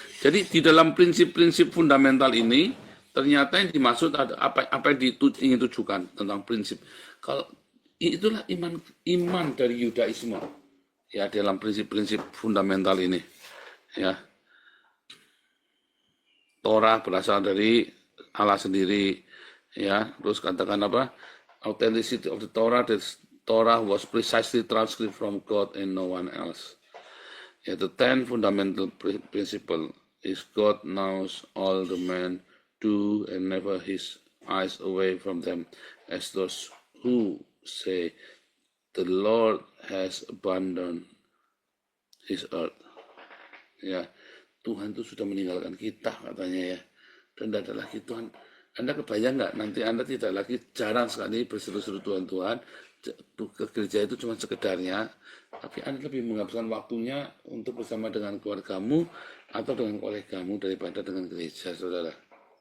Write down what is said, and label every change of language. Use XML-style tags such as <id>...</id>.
<id>Jadi di dalam prinsip-prinsip fundamental ini ternyata yang dimaksud ada apa yang ingin tujukan tentang prinsip. Kalau itulah iman dari Yudaisme ya, dalam prinsip-prinsip fundamental ini ya. Torah berasal dari Allah sendiri ya. Terus katakan apa?</id> <en>Authenticity of the Torah, Torah was precisely transcribed from God and no one else. Yeah, the 10 fundamental principle is God knows all the men do and never his eyes away from them, as those who say the Lord has abandoned his earth.</en> <id>Ya, Tuhan itu sudah meninggalkan kita katanya ya. Dan tidak ada lagi Tuhan. Anda kebayang nggak nanti Anda tidak lagi, jarang sekali berseru-seru Tuhan, ke gereja itu cuma sekedarnya, tapi Anda lebih menghabiskan waktunya untuk bersama dengan keluargamu atau dengan kolegamu daripada dengan gereja, saudara.</id>